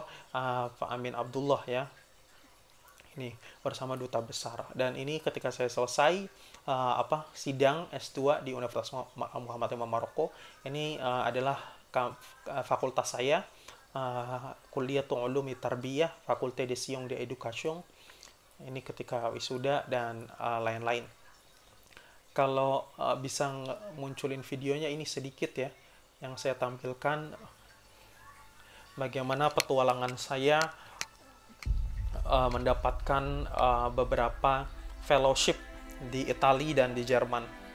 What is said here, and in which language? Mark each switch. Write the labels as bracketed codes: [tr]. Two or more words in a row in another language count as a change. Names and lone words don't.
[id] Pak Amin Abdullah, ya. Ini bersama duta besar. Dan ini ketika saya selesai sidang S2 di Universitas Muhammad V Maroko, ini adalah fakultas saya, Kuliatul Ulumi Tarbiyah, [fr] Faculté de Sciences de l'Éducation. [id] Ini ketika wisuda dan lain-lain. Kalau bisa munculin videonya, ini sedikit ya yang saya tampilkan bagaimana petualangan saya mendapatkan beberapa fellowship di Italia dan di Jerman.